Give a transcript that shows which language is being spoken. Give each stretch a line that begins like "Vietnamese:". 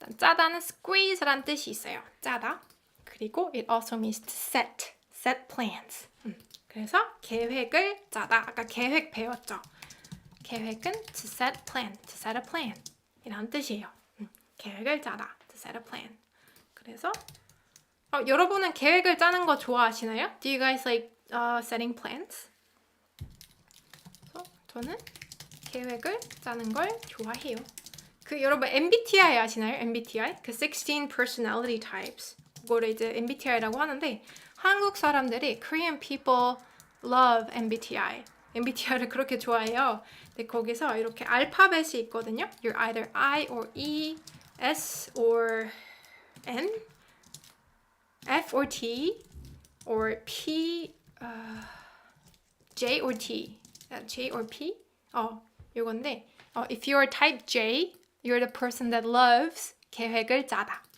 Korean: 짜다는 squeeze란 뜻이 있어요. 짜다.
English: 그리고 it also means to set plans.
Korean: 그래서 계획을 짜다. 아까 계획 배웠죠? 계획은
English: to set a plan
Korean: 이란 뜻이에요. 계획을 짜다.
English: to set a plan.
Korean: 그래서 여러분은 계획을 짜는 거 좋아하시나요?
English: Do you guys like setting plans?
Korean: 저는 계획을 짜는 걸 좋아해요. 여러분 MBTI 아시나요? MBTI?
English: 16 personality types.
Korean: 그거를 이제 MBTI라고 하는데 한국 사람들이
English: Korean people love
Korean: MBTI를 그렇게 좋아해요. 근데 거기서 이렇게 알파벳이 있거든요.
English: You're either I or E, S or N, F or T, or P, J or T, J or P. 이건데 if you're type J, you're the person that loves
Korean: 계획을 짜다.